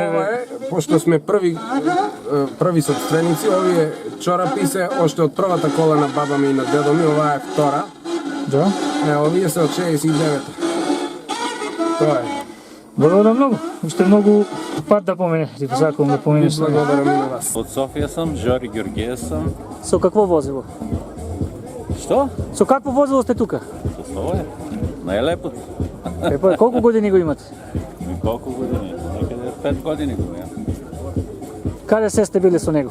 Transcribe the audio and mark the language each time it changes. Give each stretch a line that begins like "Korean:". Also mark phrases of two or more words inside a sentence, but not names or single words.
Macedonian: Ова е, пошто сме први собственици, овие чорапи се още од првата кола на баба ми и на дедо ми, оваа е втора. Да. Овие се од 69-та. Тоа е.
Bulgarian: Благодаря много.
Macedonian: Уште многу пат да помене, ти посакувам да поменеш. Благодарам и на вас.
Bulgarian: От София съм, Жори Георгиев съм.
Macedonian: Со какво возило?
Bulgarian: Що?
Macedonian: Со какво возило сте тука?
Bulgarian: С това е. Най-лепото.
Macedonian: Па, колку години го имате?
Bulgarian: И колко години? Некъде 5 години го имам.
Macedonian: Каде се сте били со него?